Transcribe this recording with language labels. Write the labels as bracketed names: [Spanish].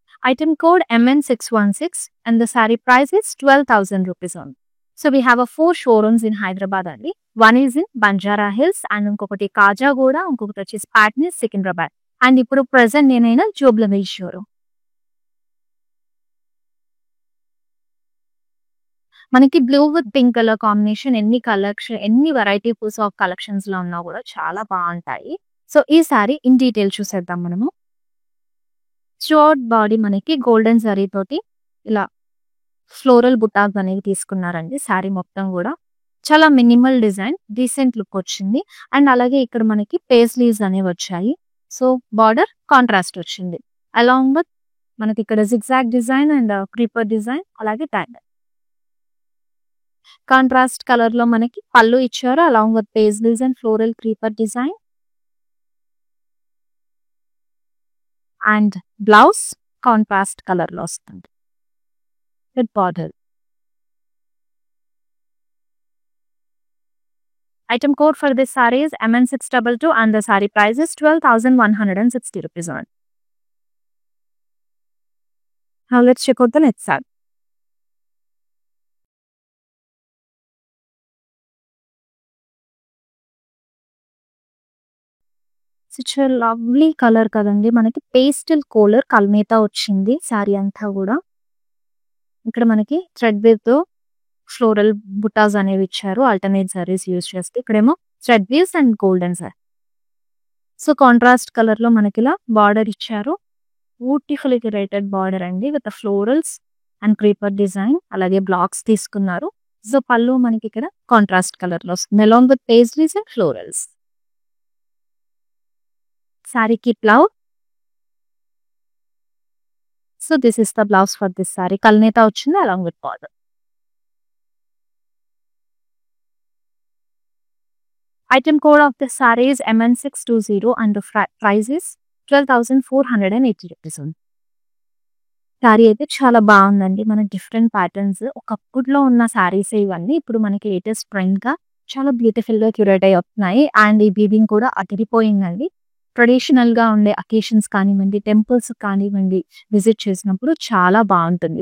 [English] Item code MN616 and the saree price is 12,000 rupees only. So we have 4 showrooms in Hyderabad only. One is in Banjara Hills and [Telugu] ఇంకొకటి కాజాగూడ, ఇంకొకటి వచ్చేసి Patny, Secunderabad. And ఇప్పుడు present నేనైనా Jubilee hills showroom. మనకి blue with pink colour combination ఎన్ని varieties of collections లో ఉన్నా కూడా చాలా బాగుంటాయి. సో ఈ సారీ ఇన్ డీటెయిల్ చూసేద్దాం మనము. షార్ట్ బాడీ మనకి గోల్డెన్ జరీ తోటి ఇలా ఫ్లోరల్ బుటాస్ అనేవి తీసుకున్నారండి. శారీ మొత్తం కూడా చాలా మినిమల్ డిజైన్, డీసెంట్ లుక్ వచ్చింది. అండ్ అలాగే ఇక్కడ మనకి పేస్లీవ్స్ అనేవి వచ్చాయి. సో బార్డర్ కాంట్రాస్ట్ వచ్చింది అలాంగ్ విత్ మనకి ఇక్కడ zigzag design and creeper design, అలాగే ట్యాంగల్. కాంట్రాస్ట్ కలర్ లో మనకి పళ్ళు ఇచ్చారు along with పేస్లీవ్స్ and floral creeper design. And blouse contrast colour లో వస్తుంది with border. [English] Item code for this saree is MN622 and the saree price is 12,160 rupees on. Now let's check out the next saree. Such a lovely color [Telugu] కదండి. మనకి pastel colour కల్నేతా వచ్చింది శారీ అంతా కూడా. ఇక్కడ మనకి thread wave తో floral బుటాస్ అనేవి ఇచ్చారు ఆల్టర్నేట్ జరీస్ యూజ్ చేస్తే. ఇక్కడేమో thread waves and golden zari. So contrast colour లో మనకి ఇలా బార్డర్ ఇచ్చారు బ్యూటిఫుల్లీ క్యూరేటెడ్ బార్డర్ అండి with florals and creeper design, అలాగే బ్లాక్స్ తీసుకున్నారు. సో పళ్ళు మనకి ఇక్కడ కాంట్రాస్ట్ కలర్ లో వస్తుంది along with pastries and florals. శారీకి blouse. [English] So this is the blouse for this sari. [Telugu] కల్నేత వచ్చింది along with border. [English] Item code of the saree is MN620 and the price is 12,480 rupees. [Telugu] Sari అయితే చాలా బాగుందండి. మన డిఫరెంట్ ప్యాటర్న్స్ ఒకప్పుడులో ఉన్న శారీస్ ఇవన్నీ ఇప్పుడు మనకి లేటెస్ట్ ట్రెండ్ గా చాలా బ్యూటిఫుల్ గా క్యూరేట్ అయి వస్తున్నాయి. అండ్ ఈ వీవింగ్ కూడా అదిరిపోయిందండి. ట్రెడిషనల్ గా ఉండే అకేషన్స్ కానివ్వండి, టెంపుల్స్ కానివ్వండి, విజిట్ చేసినప్పుడు చాలా బాగుంటుంది.